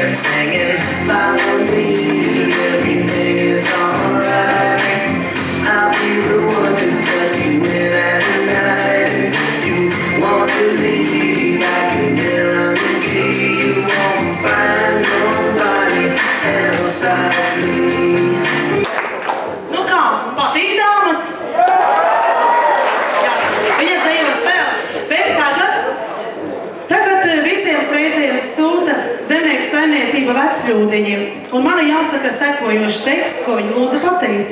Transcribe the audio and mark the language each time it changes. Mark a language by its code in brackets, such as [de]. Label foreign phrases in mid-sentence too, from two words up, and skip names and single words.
[en] I'm singing, follow me, everything is alright. I'll be the one to tuck you in at night. And if you want to leave, I can guarantee you won't find nobody else like me. [lv] Nu kā, patīk dāmas? Jā, viņas dejos vēl, bet tagad visiem sveicienus sūta zemnieku saimniecība Vecļūdiņiem. Un man ir jāsaka sekojošs teksts, ko viņi lūdza pateikt.